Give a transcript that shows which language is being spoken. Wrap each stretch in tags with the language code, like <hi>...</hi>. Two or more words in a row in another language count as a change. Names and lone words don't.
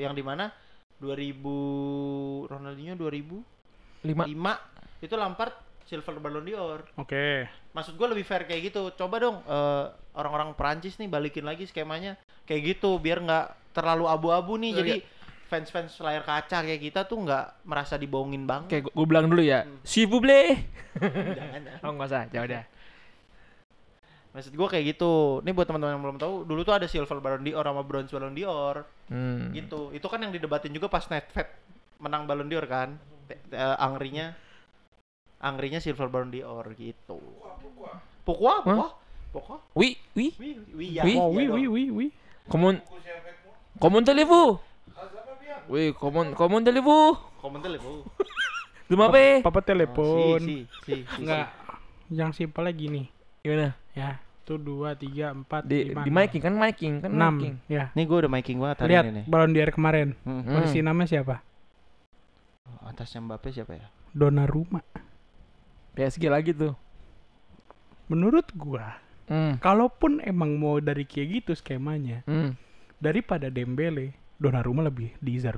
<id>Yang dimana 2000 Ronaldinho 2005 itu Lampard silver Ballon d'Or. Oke. Maksud gue lebih fair kayak gitu. Coba dong orang-orang Perancis nih balikin lagi skemanya kayak gitu biar nggak terlalu abu-abu nih. Jadi fans-fans layar kaca kayak kita tuh nggak merasa dibohongin banget. Oke, gue bilang dulu ya.</id> <fr>S'il vous plaît.</fr> <id>Jangan. Oh, enggak usah. Ya udah. Maksud gue kayak gitu. Nih buat teman-teman yang belum tahu, dulu tuh ada silver Ballon d'Or sama bronze Ballon d'Or. Gitu. Itu kan yang didebatin juga pas Nedved menang Ballon d'Or kan. Angrinya Angrinya Silver Ballon d'Or gitu.</id> <fr>Pourquoi? Oui. Oui, ya. Oui.</fr> <id>Oh, iya dong.</id> <fr>oui. Comment allez-vous? Oui, comment allez-vous? Comment allez-vous?</fr> <id>Demam apa? Papa telepon. Si. Enggak. Yang simpelnya gini. Gimana? Ya, tuh 2, 3, 4, Di 5, miking kan 6. miking. Ya. Nih gue udah miking banget hari Lihat ini nih. Ballon d'Or kemarin. Hmm. Posisi namanya siapa? Atasnya Mbappe siapa ya? Donnarumma. PSG lagi tuh. Menurut gua, kalaupun emang mau dari kayak gitu skemanya, daripada Dembele, Donnarumma lebih deserve.</id>